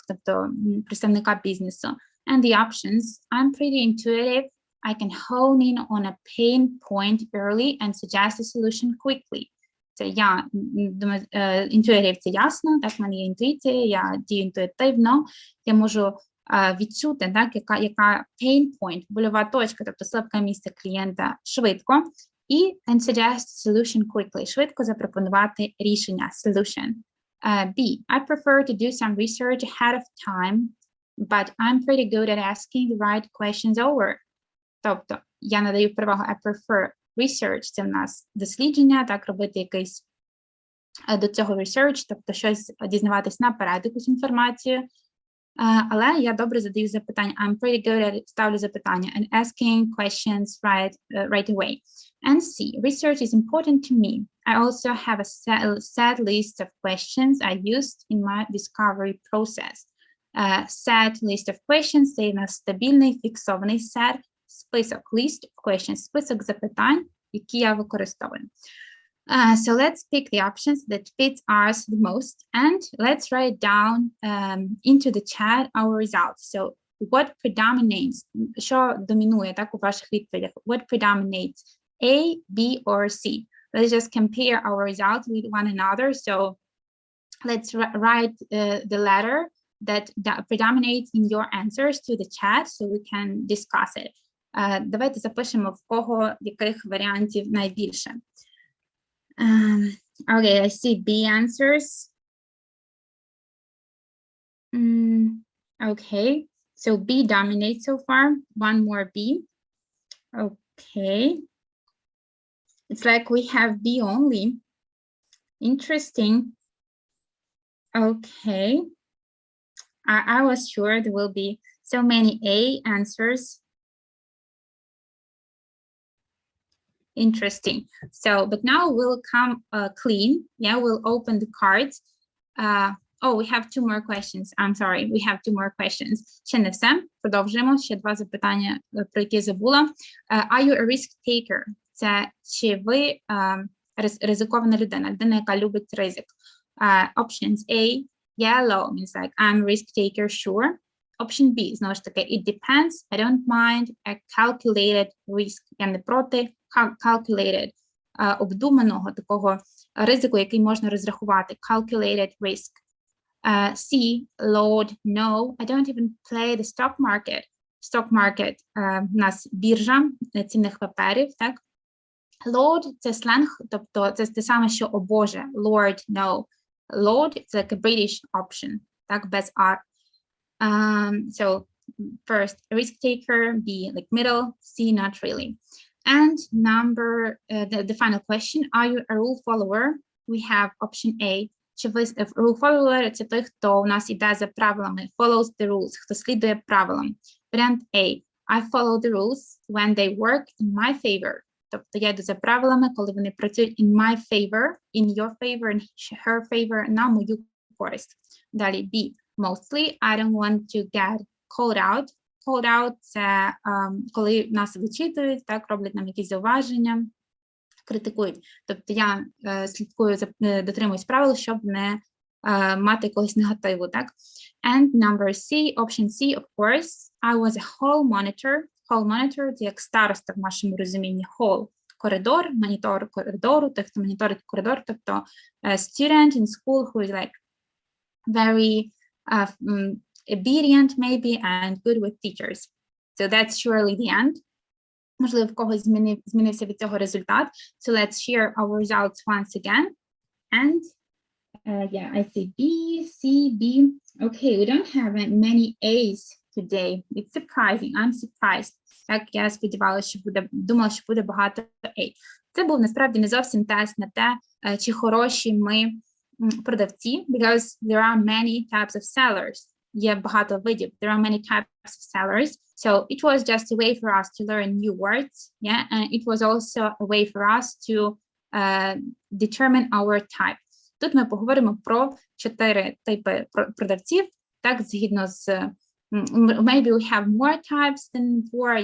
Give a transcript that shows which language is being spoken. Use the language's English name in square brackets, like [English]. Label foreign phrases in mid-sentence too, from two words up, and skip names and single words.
[Ukrainian] Тобто, представника бізнесу. [English] And the options, I'm pretty intuitive. I can hone in on a pain point early and suggest a solution quickly. [Ukrainian] Це я думаю, intuitive – це ясно, так, в мене є інтуїція, я дію інтуїтивно, я можу відчути, так, яка [English] pain point, [Ukrainian] больова точка, тобто слабке місце клієнта швидко, і [English] and suggest solution quickly, [Ukrainian] швидко запропонувати рішення, [English] solution. B, I prefer to do some research ahead of time, but I'm pretty good at asking the right questions over. [Ukrainian] Тобто, я надаю перевагу, [English] I prefer research, [Ukrainian] це в нас дослідження, так, робити якийсь до цього research, тобто щось дізнаватись наперед, якусь інформацію. Але я добре задаю запитання. [English] I'm pretty good at [Ukrainian] ставлю запитання [English] and asking questions right away. And C, research is important to me. I also have a set list of questions I used in my discovery process. Set list of questions – [Ukrainian] це у нас стабільний, фіксований set, список, [English] list of questions, [Ukrainian] список запитань, які я використовую. [English] So let's pick the options that fits us the most, and let's write down into the chat our results. So what predominates, що домінує, так, у ваших відповідях? What predominates, A, B, or C? Let's just compare our results with one another. So let's write the letter that predominates in your answers to the chat so we can discuss it. [Ukrainian] Давайте запишемо, в кого яких варіантів найбільше. [English] Okay, I see B answers. Okay, so B dominates so far. One more B. Okay. It's like we have B only. Interesting. Okay. I was sure there will be so many A answers. Interesting. So, but now we'll come clean. Yeah, we'll open the cards. Oh, we have two more questions. I'm sorry, we have two more questions. [Ukrainian] Ще не все. Продовжуємо. Ще два запитання, про які забула. [English] Are you a risk taker? [Ukrainian] Це чи ви ризикована людина, яка любить ризик? [English] Options A, yellow means like I'm risk taker, sure. Option B, [Ukrainian] знову ж таки, [English] it depends, I don't mind, a calculated risk. [Ukrainian] Я не проти, calculated, обдуманого такого ризику, який можна розрахувати, [English] calculated risk. C, Lord, no, I don't even play the stock market. [Ukrainian] Stock market у нас біржа цінних паперів, так? Lord – це сленг, тобто це те саме, що «О Боже», [English] Lord, no. Lord – це like a British option, [Ukrainian] так, без R. [English] So first, risk taker, B, like middle, C, not really. And number, the final question, are you a rule follower? We have option A. [Ukrainian] Чи ви [English] rule follower – [Ukrainian] це той, хто у нас іде за правилами, [English] follows the rules, [Ukrainian] хто слідує правилам. Варіант A. [English] I follow the rules when they work in my favor. [Ukrainian] Тобто я йду за правилами, коли вони працюють [English] in my favor, in your favor, in her favor, [Ukrainian] на мою користь. Далі B. [English] Mostly, I don't want to get called out. Called out – [Ukrainian] це коли нас вичитують, так, роблять нам якісь зауваження, критикують. Тобто я слідкую, дотримуюсь правил, щоб не мати якогось негативу, так? [English] And number C, option C, of course, I was a hall monitor. Hall monitor – [Ukrainian] це як староста в нашому розумінні. Hall – коридор, монітор коридору, той, хто моніторить коридор, тобто [English] student in school who is like very obedient maybe and good with teachers. So that's surely the end. [Ukrainian] Можливо, в когось змінився від цього результат. [English] So let's share our results once again. And yeah, I see B, C, B. Okay, we don't have many A's today. It's surprising. I'm surprised. [Ukrainian] Так, я сподівалася, що думала, що буде багато A. Це був насправді не зовсім тест на те, чи хороші ми продавці, [English] because there are many types of sellers. [Ukrainian] Є багато видів. [English] There are many types of sellers. So it was just a way for us to learn new words. Yeah, and it was also a way for us to determine our type. [Ukrainian] Тут ми поговоримо про 4 типи продавців, так, згідно з [English] maybe we have more types than 4.